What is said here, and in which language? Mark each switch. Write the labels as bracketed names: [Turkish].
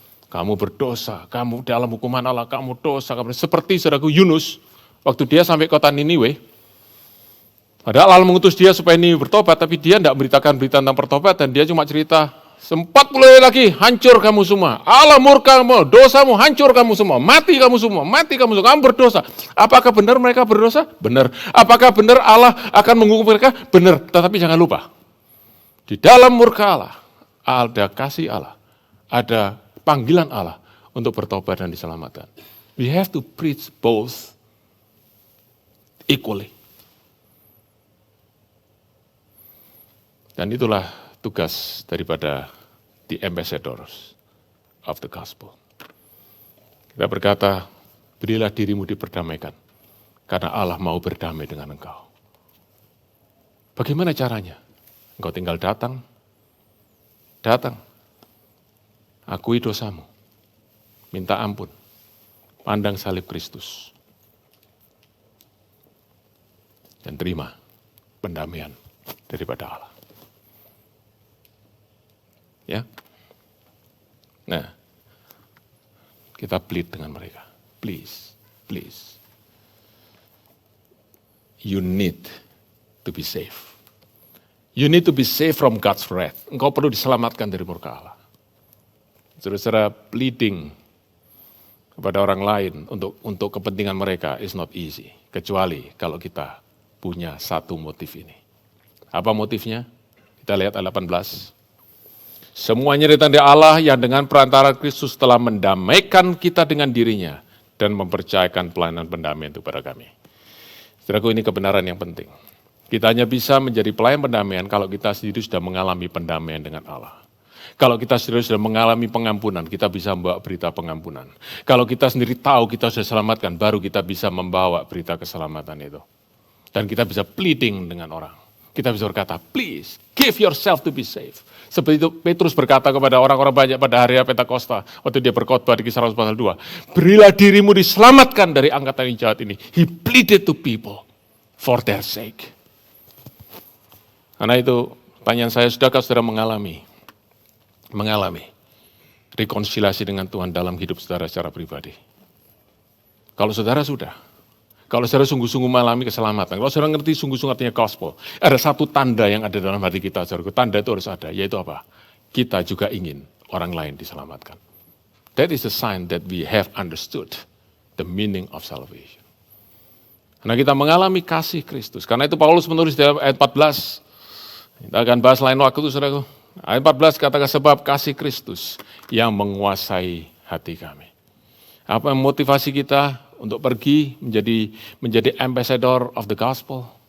[Indonesian] Kamu berdosa, kamu dalam hukuman Allah, kamu dosa. Seperti saudaraku Yunus, waktu dia sampai kota Niniwe, padahal Allah mengutus dia supaya Niniwe bertobat, tapi dia tidak memberitakan berita tentang pertobatan, dia cuma cerita, 40 hari lagi hancur kamu semua, Allah murka kamu, dosamu hancur kamu semua, mati kamu semua, kamu berdosa. Apakah benar mereka berdosa? Benar. Apakah benar Allah akan menghukum mereka? Benar. Tetapi jangan lupa, di dalam murka Allah, ada kasih Allah, ada panggilan Allah untuk bertobat dan diselamatkan. [English] We have to preach both equally. [Indonesian] Dan itulah tugas daripada [English] the ambassadors of the gospel. [Indonesian] Kita berkata, berilah dirimu diperdamaikan, karena Allah mau berdamai dengan engkau. Bagaimana caranya? Engkau tinggal datang, akui dosamu, minta ampun, pandang salib Kristus, dan terima pendamaian daripada Allah. Ya, nah, kita [English] plead [Indonesian] dengan mereka, [English] please, you need to be saved. You need to be saved from God's wrath. [Indonesian] Engkau perlu diselamatkan dari murka Allah. Saudara-saudara, pleading kepada orang lain untuk kepentingan mereka [English] is not easy, [Indonesian] kecuali kalau kita punya satu motif ini. Apa motifnya? Kita lihat ayat 18. Semuanya dari Allah yang dengan perantara Kristus telah mendamaikan kita dengan dirinya dan mempercayakan pelayanan pendamaian itu pada kami. Saudaraku, ini kebenaran yang penting. Kita hanya bisa menjadi pelayan pendamaian kalau kita sendiri sudah mengalami pendamaian dengan Allah. Kalau kita sendiri sudah mengalami pengampunan, kita bisa membawa berita pengampunan. Kalau kita sendiri tahu kita sudah selamatkan, baru kita bisa membawa berita keselamatan itu. Dan kita bisa pleading dengan orang. Kita bisa berkata, [English] please, give yourself to be saved. [Indonesian] Seperti itu Petrus berkata kepada orang-orang banyak pada hari Pentakosta, waktu dia berkhotbah di Kisah Rasul pasal 2. Berilah dirimu diselamatkan dari angkatan yang jahat ini. [English] He pleaded to people for their sake. [Indonesian] Karena itu, pertanyaan saya, sudahkah saudara mengalami rekonsiliasi dengan Tuhan dalam hidup saudara secara pribadi? Kalau saudara sudah, kalau saudara sungguh-sungguh mengalami keselamatan, kalau saudara ngerti sungguh-sungguh artinya gospel, ada satu tanda yang ada dalam hati kita, saudara. Tanda itu harus ada, yaitu apa? Kita juga ingin orang lain diselamatkan. [English] That is the sign that we have understood the meaning of salvation. [Indonesian] Karena kita mengalami kasih Kristus. Karena itu Paulus menulis dalam ayat 14. Kita akan bahas lain waktu itu, saudara. Ayat 14 katakan, sebab kasih Kristus yang menguasai hati kami. Apa motivasi kita untuk pergi menjadi [English] ambassador of the gospel?